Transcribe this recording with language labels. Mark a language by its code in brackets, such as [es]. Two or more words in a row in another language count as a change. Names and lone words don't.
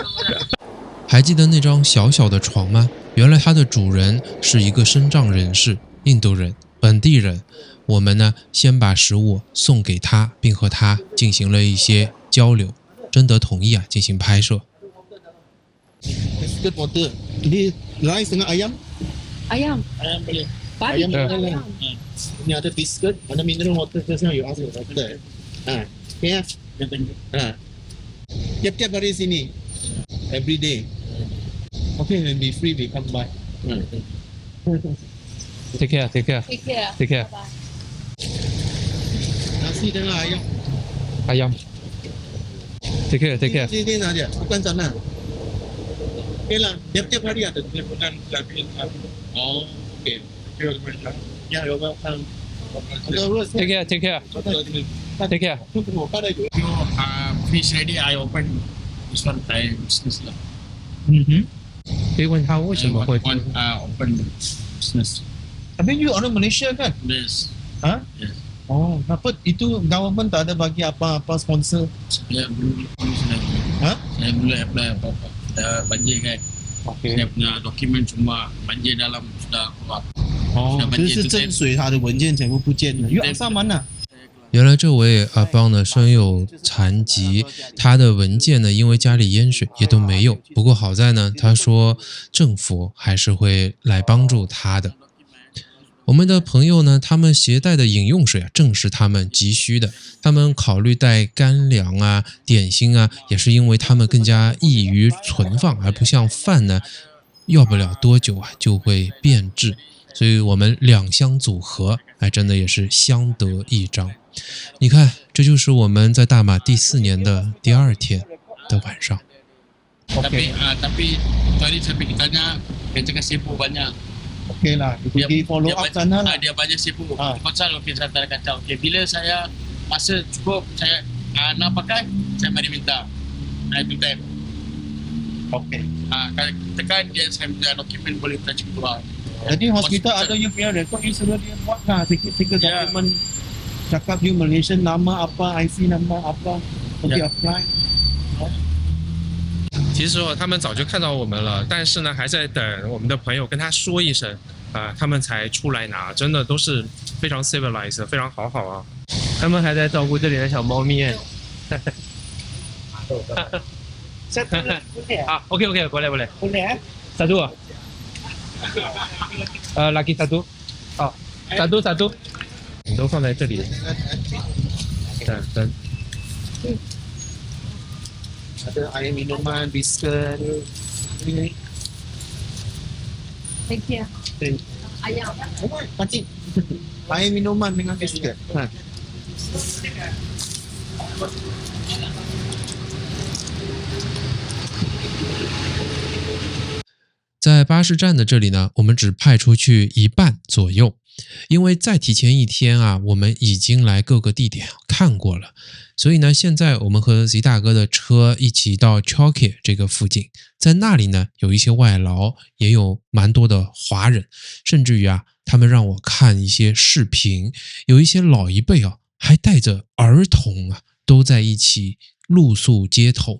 [zh] 还记得那张小小的床吗？原来它的主人是一个身障人士，印度人。本地人，我们呢先把食物送给他，并和他进行了一些交流，征得同意啊，进行拍摄。 [en] Biscuit water. [ms] Ini rice dengan ayam. Ayam boleh. Ayam boleh. Ini ada biscuit, ada [en] mineral water. Just now you ask me water. [ms] Okay. Tiap-tiap hari sini. [en] Every day. Okay, when be free, we come by. Take care. Take care. [ms] Nasi dengan [en] ayam. Take care. [ms] Sini aja, bukan sana. Okay lah, tiap-tiap hari ada teleponan lagi. Oh, okay. Ya, [en] you're welcome. Take care. Fish ready, I open this one time business lah. [zh] 可以问他为什么会 [en] open business. [ms] Tapi you orang Malaysia kan? [en] Yes. Ha? Yes. [ms] Oh, kenapa itu government tak ada bagi apa-apa sponsor? Saya belum apply. Ha? Saya belum apply apa-apa. Dah banjir kan. Okay. Saya punya dokumen cuma banjir dalam sudah keluar. [zh] 哦，就是震水，他的文件全部不见了。 [ms] You asal mana？ [zh] 原来这位阿邦呢身有残疾，他的文件呢因为家里淹水也都没有。不过好在呢，他说政府还是会来帮助他的。我们的朋友呢，他们携带的饮用水啊，正是他们急需的。他们考虑带干粮啊、点心啊，也是因为他们更加易于存放，而不像饭呢，要不了多久啊就会变质。所以我们2相组合，真的也是相得益彰。你看，这就是我们在大马第4年的第2天的晚上。 [ms] Tapi tadi saya pergi tanya, dia cakap sibuk banyak. Okay lah, pergi [en] follow up [ms] sana lah. Dia banyak sibuk. Pasal okey saya tak kacau. Okey, bila saya masa cukup saya nak pakai, saya mari minta. Itu time. Okay. Tekan dia saya minta dokumen boleh kita keluar. Jadi hospital ada you punya rekod, you suruh dia buat lah sikit-sikit dokumen. Cakap you Malaysian, nama apa, IC nama apa, pergi apply. [zh] 其实他们早就看到我们了，但是呢，还在等我们的朋友跟他说一声，他们才出来拿，真的都是非常 civilized， 非常好啊。他们还在照顾这里的小猫咪。OK， 过来。 [ms] Boleh Satu. Laki satu. Satu. [zh] 你都放在这里。 [ms] Dan ada air minuman, biskuit. Ini. [en] Thank you. [ms] Ayam. Pakcik. Air minuman dengan biskuit. Ha. [zh] 在巴士站的这里呢，我们只派出去一半左右，因为再提前一天啊，我们已经来各个地点看过了，所以呢，现在我们和 Z 大哥的车一起到 Chowkir 这个附近，在那里呢，有一些外劳，也有蛮多的华人，甚至于啊，他们让我看一些视频，有一些老一辈啊，还带着儿童啊，都在一起露宿街头。